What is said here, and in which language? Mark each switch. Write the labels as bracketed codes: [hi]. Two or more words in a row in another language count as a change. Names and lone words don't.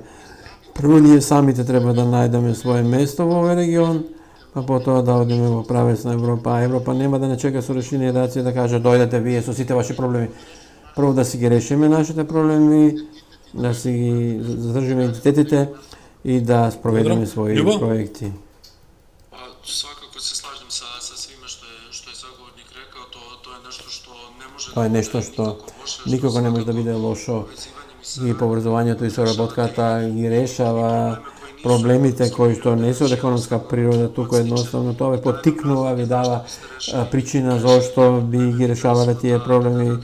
[mk] Прво ние самите треба да најдеме свое место во овој регион, па потоа да одиме во правец на Европа. А Европа нема да не чека со решение да каже дојдете вие со сите ваши проблеми. Прво да си ги решиме нашите проблеми, да си ги задржиме идентитетите и да спроведеме своји проекти. [sr] Свакако се слажам sa svime što je sagovornik rekao, to je nešto što ne može... [mk] Тоа е нешто што никога не може да биде лошо и поврзувањето и соработката ги решава проблемите кои што не се од економска природа, туку едноставно тоа ве поттикнува, ви дава причина зошто би ги решавале тие проблеми.